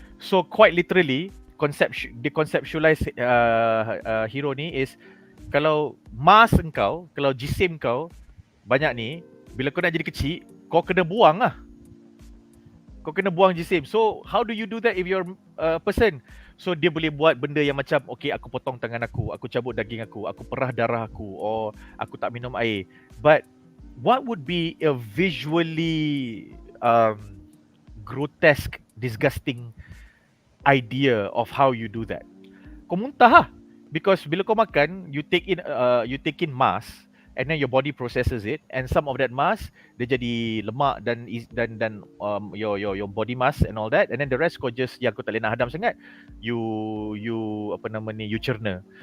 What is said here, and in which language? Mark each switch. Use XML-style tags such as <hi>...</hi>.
<ms>So quite literally,</ms> <en>the conceptualize hero</en> <ms>ni is, kalau mass engkau, kalau jisim kau banyak ni, bila kau nak jadi kecil, kau kena buang lah. Kau kena buang jisim.</ms> <en>So how do you do that if you're a person?</en> <ms>So dia boleh buat benda yang macam, okay, aku potong tangan aku cabut daging aku perah darah aku, or aku tak minum air. But</ms> <en>what would be a visually grotesque, disgusting idea of how you do that?</en> <ms>Kau muntah lah.</ms> <en>Because</en> <ms>bila kau makan,</ms> <en>you take in mass, and then your body processes it, and some of that mass</en> <ms>dia jadi lemak dan</ms> <en>your body mass and all that, and then the rest</en> <ms>kau just yang kau tak boleh nak hadam sangat,</ms> <en>you cerna.</en>